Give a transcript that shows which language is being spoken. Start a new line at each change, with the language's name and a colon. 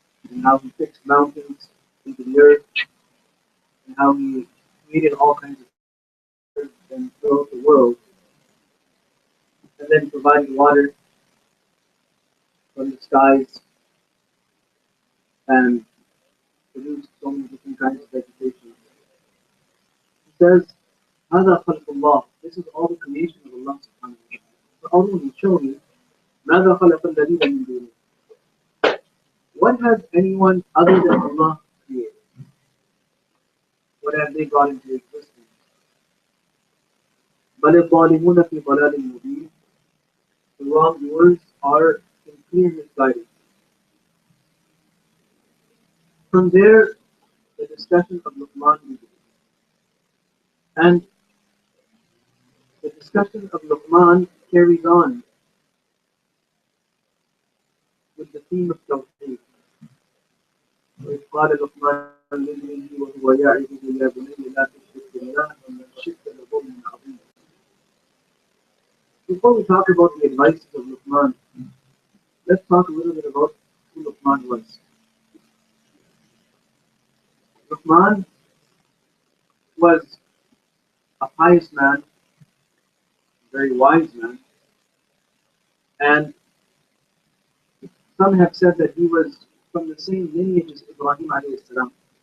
English: and how He fixed mountains into the earth, and how He created all kinds of things and throughout the world, and then provided water from the skies and produced so many different kinds of vegetation. He says,
Arabic: هذا خلق الله.
English: This is all the creation of Allah subhanahu wa ta'ala.
Arabic: فأروني,
English: show me,
Arabic: ماذا خلق الذين من دونه.
English: What has anyone other than Allah created? What have they brought into existence?
Arabic: بل الظالمون في ضلال مبين.
English: The wrongdoers are in clear misguidance. From there, the discussion of Luqman begins. And the discussion of Luqman carries on with the theme of Tawheed.
Arabic: وإذ قال لقمان لابنه وهو يعظه يا بني لا تشرك بالله إن الشرك لظلم عظيم.
English: Before we talk about the advices of Luqman, let's talk a little bit about who Luqman was. Luqman was a pious man, a very wise man, and some have said that he was from the same lineage as Ibrahim alayhi salam.